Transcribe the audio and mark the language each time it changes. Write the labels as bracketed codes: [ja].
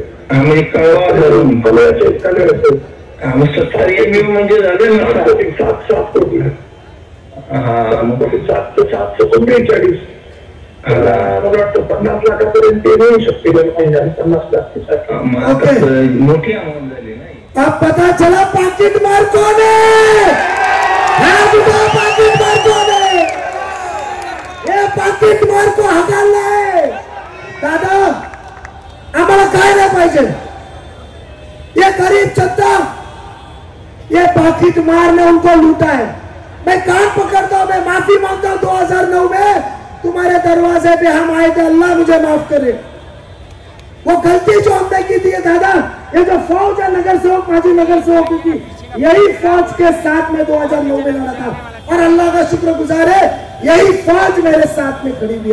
[mr] आम्ही कळवा धरून कळवायचे कळवायचे 70 एमयू म्हणजे झाले ना 7 कोटी हा मग 743 मला वाटतं 50 लाखापर्यंत ते मिळू शकते 50 लाख मोठी अमाऊंट झाली नाही। [hi] अब पता चला पाकिट मार कौन है, पाकिट मार कौन है, ये पाकिट मार को हटाना है। [mr] दादा आम्हाला काय नाही पाहिजे, [hi] ये गरीब जनता ये पाकिट मार ने उनको लूटा है। मैं कान पकड़ता हूं, मैं माफी मांगता हूं। 2009 में तुम्हारे दरवाजे पे हम आए थे, अल्लाह मुझे माफ करे। वो गलती जो हमने की थी दादा, ये जो फौज है नगर सेवक माजी नगर सेवक की, यही फौज के साथ में 2009 में लड़ा था और अल्लाह का शुक्रगुजार है यही फौज मेरे साथ में खड़ी भी।